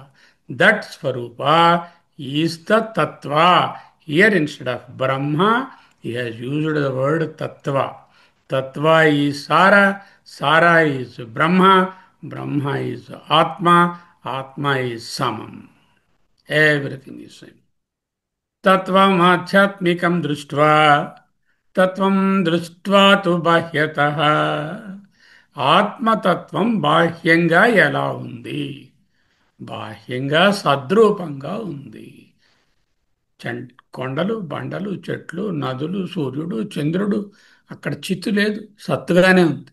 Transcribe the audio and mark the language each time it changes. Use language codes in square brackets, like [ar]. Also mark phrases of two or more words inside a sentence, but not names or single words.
[en] That Swarupa is the Tattva. Here instead of Brahma, he has used the word Tattva. Tattva is Sara, Sara is Brahma, Brahma is Atma, Atma is Samam. Everything is same. [sa] तत्त्वम् आध्यात्मिकं दृष्ट्वा, तत्त्वं दृष्ट्वा तु बाह्यतः. [te] ఆత్మతత్వం బాహ్యంగా ఎలా ఉంది? బాహ్యంగా సద్రూపంగా ఉంది. కొండలు, బండలు, చెట్లు, నదులు, సూర్యుడు, చంద్రుడు, అక్కడ చిత్తు లేదు, సత్తుగానే ఉంది.